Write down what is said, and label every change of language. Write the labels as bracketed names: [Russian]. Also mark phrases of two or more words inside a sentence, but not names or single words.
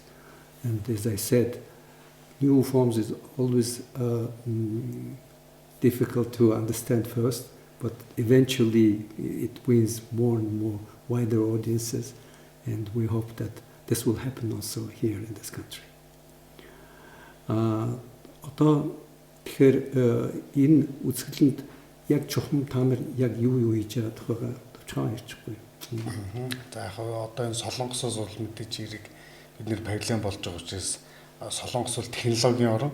[English] And as I said, new forms is always difficult to understand first, but eventually it wins more and more wider audiences, and we hope that this will happen also here in this country. [Mongolian] Одоо тэгэхээр энэ үзэсгэлэнд яг чухам та нар яг юу хийж байгаа тухайга товчхон ярьчихгүй. За яг одоо энэ Солонгосоос бол мэдээж хэрэг бид нэр павильон болж байгаа учраас Солонгос бол технологийн орн.